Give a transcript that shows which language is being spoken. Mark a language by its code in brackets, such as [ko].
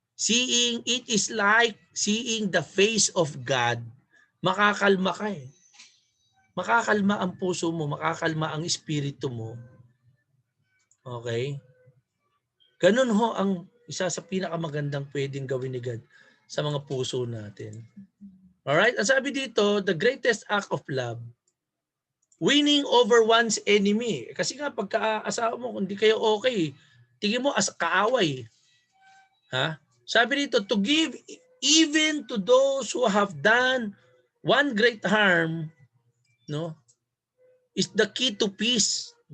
[en] Seeing it is like seeing the face of God. [tl] Makakalma ka eh. Makakalma ang puso mo, makakalma ang espiritu mo. Okay? Ganun ho ang isa sa pinakamagandang pwedeng gawin ni God sa mga puso natin. [en] Alright? [tl] Ang sabi dito, [en] the greatest act of love, winning over one's enemy. [tl] Kasi nga pagka-asawa mo, kung di kayo okay, tingin mo as kaaway. Sabi dito, [en] to give even to those who have done one great harm, no, is the key to peace.